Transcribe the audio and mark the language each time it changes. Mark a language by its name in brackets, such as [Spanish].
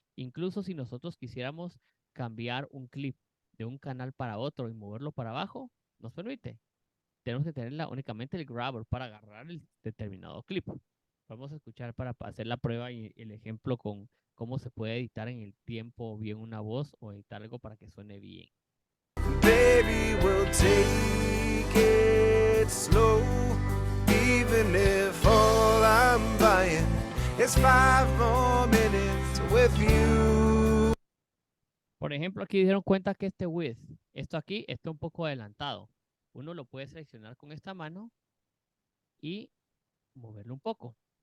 [Spanish] Incluso si nosotros quisiéramos cambiar un clip de un canal para otro y moverlo para abajo, nos permite. Tenemos que tener únicamente el grabber para agarrar el determinado clip. Vamos a escuchar para hacer la prueba y el ejemplo con cómo se puede editar en el tiempo bien una voz o editar algo para que suene bien. [English] Baby, we'll take it slow, even if all I'm buying is 5 more minutes with you. [Spanish] Por ejemplo, aquí dieron cuenta que este width, esto aquí está un poco adelantado. Uno lo puede seleccionar con esta mano y moverlo un poco.